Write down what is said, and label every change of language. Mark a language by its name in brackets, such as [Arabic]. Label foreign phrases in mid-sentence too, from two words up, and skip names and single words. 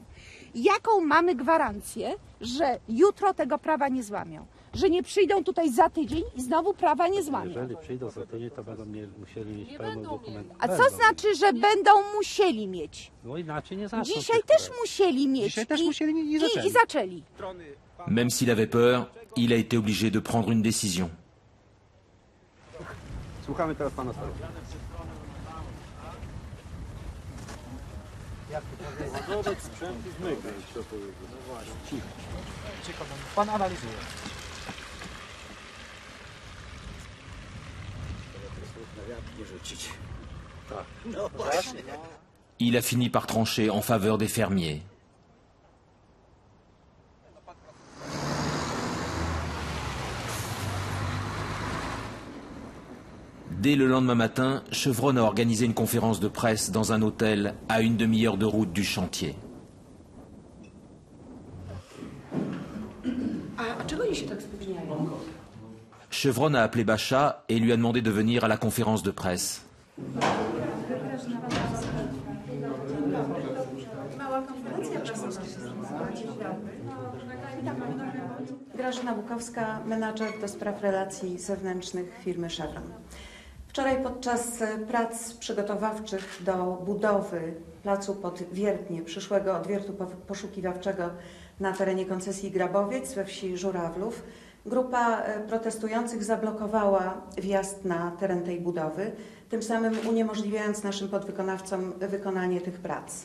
[Polish] Jaką mamy gwarancję, że jutro tego prawa nie złamią? Że nie przyjdą tutaj za tydzień i znowu prawa nie złamią? Jeżeli przyjdą za tydzień, to będą musieli mieć pełną dokumentację. A co znaczy, że będą musieli mieć? No inaczej nie zaczną. Dzisiaj też musieli mieć. Dzisiaj też musieli i zaczęli. I zaczęli. [French] Même s'il avait peur, il a été obligé de prendre une décision. [Polish] Słuchamy teraz pana starosty. Pan analizuje. [French] Il a fini par trancher en faveur des fermiers. Dès le lendemain matin, Chevron a organisé une conférence de presse dans un hôtel à une demi-heure de route du chantier. [Polish] A czego oni się tak spóźniają? [French] Chevron a appelé Bacha et lui a demandé de venir à la conférence de presse. [Polish] Grażyna Bukowska, menadżer do spraw relacji zewnętrznych firmy Chevron. Wczoraj podczas prac przygotowawczych do budowy placu pod Wiertnie, przyszłego odwiertu poszukiwawczego na terenie koncesji Grabowiec we wsi Żurawlów, grupa protestujących zablokowała wjazd na teren tej budowy, tym samym uniemożliwiając naszym podwykonawcom wykonanie tych prac.